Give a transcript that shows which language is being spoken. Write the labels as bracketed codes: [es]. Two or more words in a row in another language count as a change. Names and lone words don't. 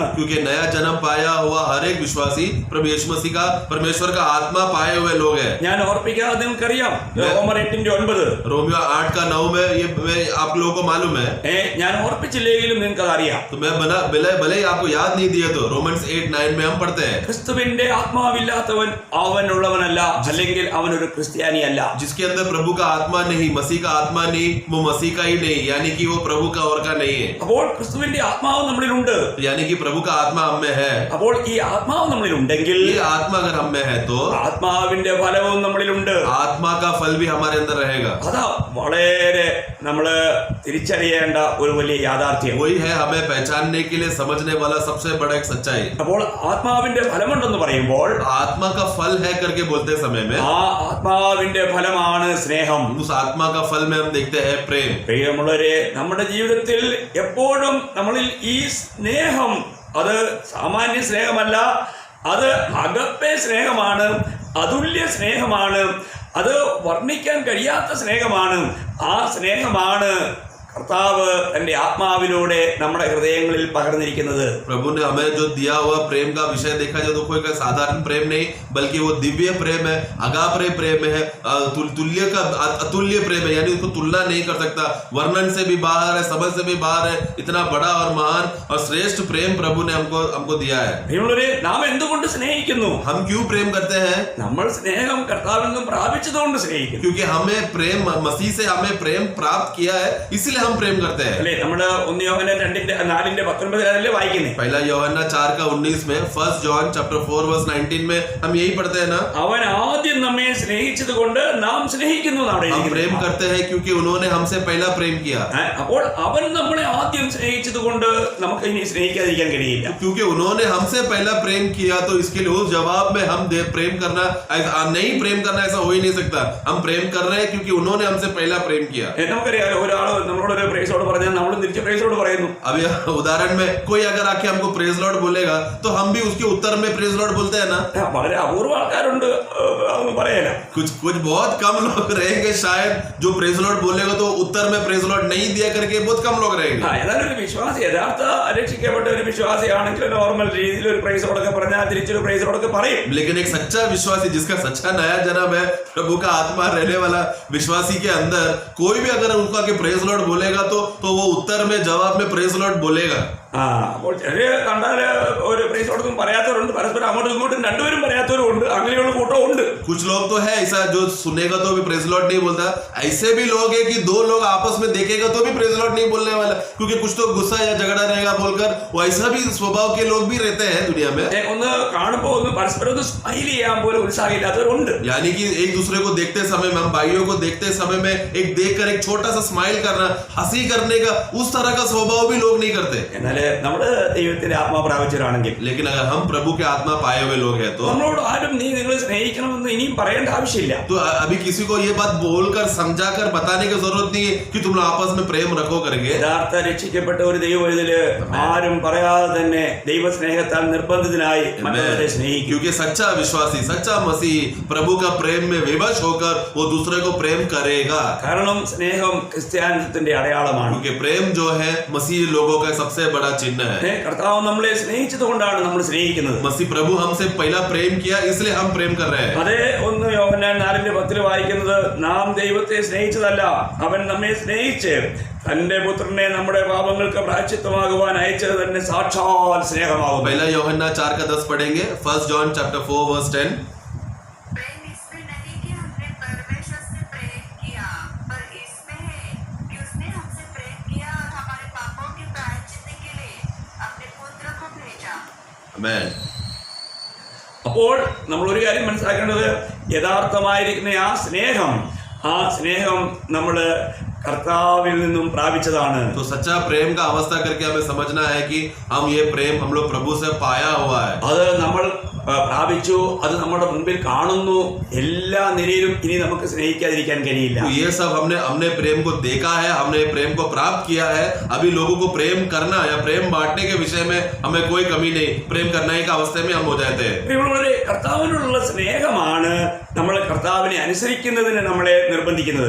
[hi] क्योंकि नया जन्म पाया हुआ हर एक विश्वासी प्रभु यीशु मसीह का, परमेश्वर का आत्मा पाए हुए लोग हैं. [ml] ഞാൻ ഓർപ്പിക്കാതെ നിങ്ങൾക്കറിയാം, റോമർ 8:9, [hi] रोमियो 8:9 में ये आप लोगों को मालूम है. [ml] ഞാൻ ഓർപ്പിച്ചില്ലെങ്കിലും നിങ്ങൾക്ക് അത് അറിയാം. [hi] तो मैं भले ही आपको याद नहीं दिया तो रोमन्स 8:9 में हम पढ़ते हैं, [ml] ക്രിസ്തുവിന്റെ ആത്മാവില്ലാത്തവൻ അവനുള്ളവനല്ല, അല്ലെങ്കിൽ അവനൊരു ക്രിസ്ത്യാനിയല്ല. [hi] जिसके अंदर प्रभु का आत्मा नहीं, मसीह का आत्मा नहीं, वो मसीह का ही नहीं, यानी कि वो प्रभु का और का नहीं है. [ml] അപ്പോൾ ക്രിസ്തുവിന്റെ ആത്മാവ് നമ്മളിലുണ്ട്, [hi] यानी कि प्रभु का आत्मा हम में है. [ml] അപ്പോൾ ഈ ആത്മാവ് നമ്മളിലുണ്ടെങ്കിൽ, [hi] ये आत्मा अगर हम में है तो [ml] ആത്മാവിന്റെ ഫലവും നമ്മളിലുണ്ട്. [hi] आत्मा का फल भी हमारे अंदर रहेगा. [ml] അതാ വളരെ നമ്മള് തിരിച്ചറിയേണ്ട ഒരു വലിയ യാഥാർത്ഥ്യം. [hi] वही है हमें पहचानने के लिए समझने वाला सबसे बड़ा एक सच्चाई. [ml] അപ്പോൾ ആത്മാവിന്റെ ഫലമുണ്ടെന്ന് പറയുമ്പോൾ, [hi] आत्मा का फल है करके बोलते समय में [ml] ആ ആത്മാവിന്റെ ഫലമാണ് സ്നേഹം. [hi] उस आत्मा का फल में हम देखते हैं प्रेम. [ml] പ്രിയമുള്ളവരെ, നമ്മുടെ ജീവിതത്തിൽ എപ്പോഴും നമ്മളിൽ ഈ സ്നേഹം, അത് സാമാന്യ സ്നേഹമല്ല, അത് അഗപ്പേ സ്നേഹമാണ്, അതുല്യ സ്നേഹമാണ്, അത് വർണ്ണിക്കാൻ കഴിയാത്ത സ്നേഹമാണ്. ആ സ്നേഹമാണ് കർത്താവ് തന്റെ ആത്മാവിലൂടെ നമ്മുടെ ഹൃദയങ്ങളിൽ പകർന്നിരിക്കുന്നത്. [hi] प्रभु ने हमें जो दिया हुआ प्रेम का विषय देखा जाए तो कोई का साधारण प्रेम नहीं, बल्कि वो दिव्य प्रेम है, अगापे प्रेम है, तुल्य का अतुल्य प्रेम है, यानी उसको तुलना नहीं कर सकता, वर्णन से भी बाहर है, समझ से भी बाहर है. इतना बड़ा और महान और श्रेष्ठ प्रेम प्रभु ने हमको दिया है. [ml] നാം എന്തുകൊണ്ട് സ്നേഹിക്കുന്നു? [hi] हम क्यों प्रेम करते हैं? [ml] നമ്മൾ സ്നേഹം കർത്താവിൽ നിന്നും പ്രാപിച്ചതുകൊണ്ട് സ്നേഹിക്കുന്നു. [hi] क्योंकि हमें प्रेम मसीह से हमें प्रेम प्राप्त किया है, इसलिए हम प्रेम करते हैं. [ml] അല്ലേ, നമ്മുടെ 1 യോഹന്നാൻ 4:19 വായിക്കുന്നേ. [hi] पहला यूहन्ना 4:19 में, 1 जॉन चैप्टर 4:19 में हम यही पढ़ते हैं ना, [ml] അവൻ ആദ്യം നമ്മെ സ്നേഹിച്ചത് കൊണ്ട് നാം സ്നേഹിക്കുന്നു. [hi] हम प्रेम करते हैं क्योंकि उन्होंने हमसे पहला प्रेम किया. [ml] അപ്പോൾ അവൻ നമ്മളെ ആദ്യം സ്നേഹിച്ചത് കൊണ്ട് നമുക്ക് ഇനി സ്നേഹിക്കാതിരിക്കാൻ കഴിയില്ല. [hi] क्योंकि उन्होंने हमसे पहला प्रेम किया तो इसके लिए उस जवाब में हम प्रेम करना नहीं, प्रेम करना ऐसा हो ही नहीं सकता. हम प्रेम कर रहे हैं क्योंकि उन्होंने हमसे पहला प्रेम किया. [ml] നമുക്കറിയാലോ, ഒരാൾ നമ്മളോട് പ്രൈസോട് പറഞ്ഞാൽ നമ്മളും തിരിച്ച് പ്രൈസോട് പറയുന്നു. [hi] अब उदाहरण में कोई अगर आके हमको [en] praise Lord [hi] बोलेगा तो हम भी उसके उत्तर में [en] praise Lord [hi] बोलते हैं ना. [ml] വളരെ അപൂർവ ആൾക്കാരുണ്ട് പറയാനാ. [hi] कुछ बहुत कम लोग रहेंगे शायद जो [en] praise Lord [hi] बोलेगा तो उत्तर में [en] praise Lord [hi] नहीं दिया करके बहुत कम लोग रहेंगे. [ml] ഏതായാലും ഒരു വിശ്വാസി, യഥാർത്ഥ രക്ഷിക്കപ്പെട്ട ഒരു വിശ്വാസിയാണെങ്കിൽ നോർമൽ രീതിയിൽ ഒരു പ്രൈസോടൊക്കെ പറഞ്ഞാൽ തിരിച്ചൊരു പ്രൈസോടൊക്കെ പറയും. [hi] लेकिन एक सच्चा विश्वासी जिसका सच्चा नया जन्म है, प्रभु का आत्मा रहने वाला विश्वासी के अंदर कोई भी अगर उनका के [en] praise Lord [hi] बोलेगा तो वो उत्तर में जवाब में [en] praise Lord [hi] बोलेगा. [ml] അപ്പോൾ ചിലര് കണ്ടാല് ഒരു പ്രൈസോടൊന്നും പറയാത്തവരുണ്ട്, പരസ്പരം അങ്ങോട്ടും ഇങ്ങോട്ടും രണ്ടുപേരും പറയാത്തവരും ഉണ്ട്, അങ്ങനെയുള്ള കൂട്ടവും ഉണ്ട്. [hi] कुछ लोग तो है ऐसा जो सुनेगा तो भी [en] praise Lord [hi] नहीं बोलता. ऐसे भी लोग है कि दो लोग आपस में देखेगा तो भी [en] praise Lord [hi] नहीं बोलने वाला, क्योंकि कुछ तो गुस्सा या झगड़ा रहेगा बोलकर. वो ऐसा भी स्वभाव के लोग भी रहते हैं दुनिया में. [ml] ഒന്ന് കാണുമ്പോ ഒന്ന് പരസ്പരം ഒന്ന് സ്മൈൽ ചെയ്യാൻ പോലും ഉത്സാഹമില്ലാത്തവരുണ്ട്. [hi] यानी कि एक दूसरे को देखते समय में, हम भाइयों को देखते समय में एक देखकर एक छोटा सा स्माइल करना, हंसी करने का, उस तरह का स्वभाव भी लोग नहीं करते. [ml] എന്നാല് നമ്മള് ദൈവത്തിന്റെ ആത്മാ പ്രാപിച്ചവരാണെങ്കിൽ, [hi] लेकिन अगर हम प्रभु के आत्मा पाए हुए लोग हैं तो [ml] നമ്മളോട് ആരും നീ നിങ്ങൾ സ്നേഹിക്കണമെന്ന് ഇനിയും പറയേണ്ട ആവശ്യമില്ല. [hi] तो अभी किसी को ये बात बोलकर समझाकर बताने की जरूरत नहीं है कि तुम लोग आपस में प्रेम रखो करके. [ml] യഥാർത്ഥ രക്ഷിക്കപ്പെട്ട ഒരു ദൈവവൈതല് ആരും പറയാതെ തന്നെ ദൈവസ്നേഹത്താൽ നിർബന്ധിതനായി മറ്റുള്ളവരെ സ്നേഹിക്കും. [hi] क्योंकि सच्चा विश्वासी, सच्चा मसीह प्रभु का प्रेम में विवश होकर वो दूसरे को प्रेम करेगा. [ml] കാരണം സ്നേഹം ക്രിസ്ത്യാനിത്വത്തിന്റെ അടയാളമാണ്. [hi] क्योंकि प्रेम जो है मसीह लोगों का सबसे बड़ा चिन्ह है. [ml] കർത്താവ് നമ്മളെ സ്നേഹിച്ചത് കൊണ്ടാണ് നമ്മൾ സ്നേഹിക്കുന്നത്. [hi] मसीह प्रभु हमसे पहला प्रेम किया, इसलिए हम प्रेम कर रहे हैं. [ml] അതേ 1 യോഹന്നാൻ 4:10 വായിക്കുന്നത്, നാം ദൈവത്തെ സ്നേഹിച്ചതല്ല, അവൻ നമ്മെ സ്നേഹിച്ച് തന്റെ പുത്രനെ നമ്മുടെ പാപങ്ങൾക്ക് പ്രായശ്ചിത്തമാകുവാൻ അയച്ചത് തന്നെ സാക്ഷാൽ സ്നേഹമാകും. [hi] पहला यूहन्ना 4:10 पढ़ेंगे. 1 जॉन चैप्टर 4:10. प्रेम इसमें नहीं कि हमने परमेश्वर से प्रेम किया, पर इसमें है कि उसने हमसे प्रेम किया और हमारे पापों के प्रायश्चित के लिए अपने पुत्र को भेजा. आमेन. [ml] അപ്പോൾ നമ്മൾ ഒരു കാര്യം മനസ്സിലാക്കേണ്ടത്, യഥാർത്ഥമായിരിക്കുന്ന ആ സ്നേഹം നമ്മൾ കർത്താവിൽ നിന്നും പ്രാപിച്ചതാണ്. [hi] तो सच्चा प्रेम का अवस्था करके हमें समझना है कि हम ये प्रेम हम लोग प्रभु से पाया हुआ है. [ml] അത് നമ്മൾ പ്രാപിച്ചു, അത് നമ്മുടെ മുമ്പിൽ കാണുന്നു. എല്ലാ നിലയിലും ഇനി നമുക്ക് സ്നേഹിക്കാതിരിക്കാൻ കഴിയില്ല. [hi] तो ये सब हमने प्रेम को देखा है, हमने प्रेम को प्राप्त किया है. अभी लोगों को प्रेम करना या प्रेम बांटने के विषय में हमें कोई कमी नहीं. प्रेम करने की अवस्था में हम हो जाते हैं. [ml] കർത്താവിനുള്ള സ്നേഹമാണ് നമ്മൾ കർത്താവിനെ അനുസരിക്കുന്നതിന് നമ്മളെ നിർബന്ധിക്കുന്നത്.